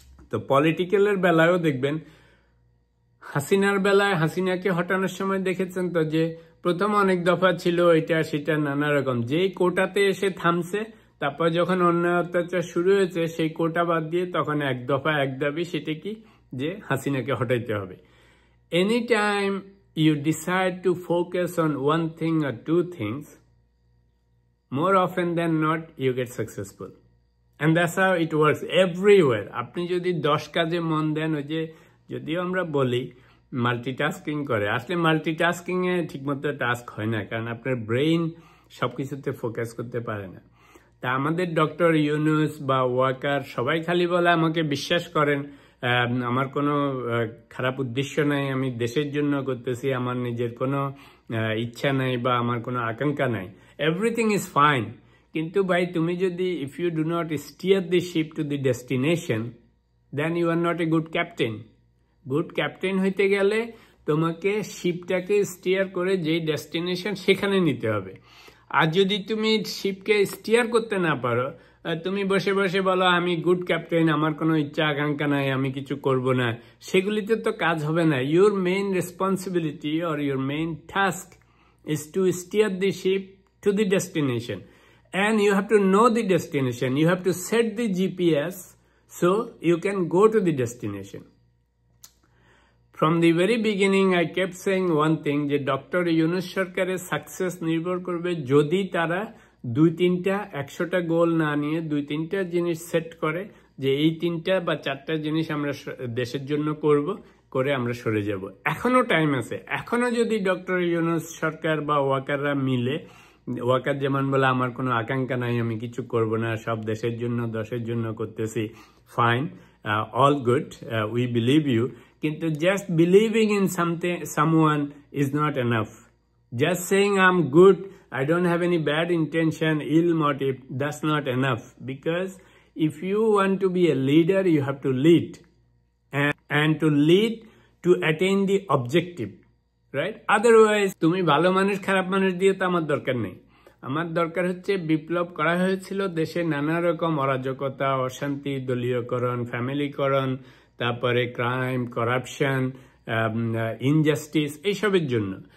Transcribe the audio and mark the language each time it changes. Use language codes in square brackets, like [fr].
[bn] তো পলিটিক্যালের বেলায়ও দেখবেন, হাসিনার বেলায় হাসিনাকে হটানোর সময় দেখেছেন তো যে প্রথম অনেক দফা ছিল, এটা সেটা নানা রকম, যেই কোটাতে এসে থামছে, তারপর যখন অন্যায় অত্যাচার শুরু হয়েছে সেই কোটা বাদ দিয়ে তখন এক দফা এক দাবি, সেটা কি যে হাসিনাকে হটাইতে হবে। [en] Any time you decide to focus on one thing or two things, more often than not you get successful, and that's how it works everywhere. [bn] আপনি যদি 10 কাজে মন দেন, ওই যে যদিও আমরা বলি মাল্টিটাস্কিং করে, আসলে মাল্টিটাস্কিং এ ঠিকমতো টাস্ক হয় না, কারণ আপনার ব্রেইন সবকিছুতে ফোকাস করতে পারে না। তা আমাদের ডক্টর ইউনূস বা ওয়াকার সবাই খালি বলে আমাকে বিশ্বাস করেন, আমার কোনো খারাপ উদ্দেশ্য নাই, আমি দেশের জন্য করতেছি, আমার নিজের কোনো ইচ্ছা নাই বা আমার কোনো আকাঙ্ক্ষা নাই, [en] Everything is fine. [bn] কিন্তু ভাই তুমি যদি [en] If you do not steer the ship to the destination, then you are not a good captain. [bn] Good captain হইতে গেলে তোমাকে শিপটাকে স্টিয়ার করে যেই ডেস্টিনেশন সেখানে নিতে হবে। আর যদি তুমি শিপকে স্টিয়ার করতে না পারো, তুমি বসে বসে বলো আমি গুড ক্যাপ্টেন, আমার কোনো ইচ্ছা আকাঙ্ক্ষা নাই, আমি কিছু করব না, সেগুলিতে তো কাজ হবে না। [en] Your main responsibility or your main task is to steer the ship to the destination, and you have to know the destination. You have to set the GPS so you can go to the destination. From the very beginning, I kept saying one thing, [bn] যে doctor Yunus সরকারের success নির্ভর করবে যদি তারা 2-3টা 100টা গোল না নিয়ে 2-3টা জিনিস set করে, যে এই 3টা বা 4টা জিনিস আমরা দেশের জন্য করে আমরা সরে যাব। এখনো টাইম আছে। এখনো যদি ডক্টর ইউনূস সরকার বা ওয়াকাররা মিলে, ওয়াকার যেমন বলে আমার কোনো আকাঙ্ক্ষা নাই, আমি কিছু করব না, সব দেশের জন্য দশের জন্য করতেছি, [en] fine, all good, we believe you, [bn] কিন্তু [en] Just believing in someone is not enough. Just saying I am good, I don't have any bad intention, ill motive, that's not enough. Because if you want to be a leader, you have to lead. And to lead to attain the objective. Right? Otherwise, [bn] তুমি ভালো মানুষ খারাপ মানুষ দিয়ে তো আমার দরকার নেই। আমার দরকার হচ্ছে বিপ্লব করা হয়েছিল দেশে নানা রকম অরাজকতা, অশান্তি, দলীয়করণ, ফ্যামিলিকরণ, তারপরে ক্রাইম, করাপশন, ইনজাস্টিস, এইসবের জন্য।